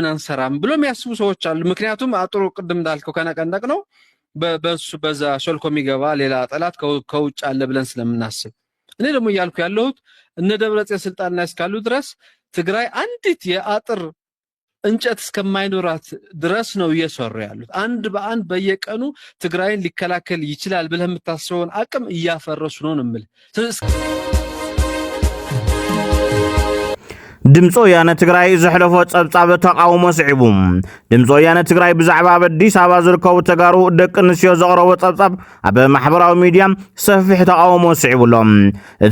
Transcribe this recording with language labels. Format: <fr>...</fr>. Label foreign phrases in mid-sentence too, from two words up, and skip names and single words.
<am>አንሰራም ብሎ የሚያስቡ ሰዎች አሉ። ምክንያቱም አጥሩ ቅድም እንዳልከው ከነቀንደቅ ነው በሱ በዛ ሾልኮ የሚገባ ሌላ ጠላት ከውጭ አለ ብለን ስለምናስብ፣ እኔ ደግሞ እያልኩ ያለሁት እነ ደብረጽዮን ስልጣን ላይ እስካሉ ድረስ ትግራይ አንዲት የአጥር እንጨት እስከማይኖራት ድረስ ነው እየሰሩ ያሉት። አንድ በአንድ በየቀኑ ትግራይን ሊከላከል ይችላል ብለህ የምታስበውን አቅም እያፈረሱ ነው የምልህ።</am> <ti>ድምፂ ወያነ ትግራይ ዘሕለፎ ጸብጻብ ተቃውሞ ስዒቡ ድምፂ ወያነ ትግራይ ብዛዕባ ኣብ ኣዲስ ኣበባ ዝርከቡ ተጋሩ ደቂ ኣንስትዮ ዘቕረቦ ጸብጻብ ኣብ ማሕበራዊ ሚድያ ሰፊሕ ተቃውሞ ስዒቡሎም። እቲ</ti>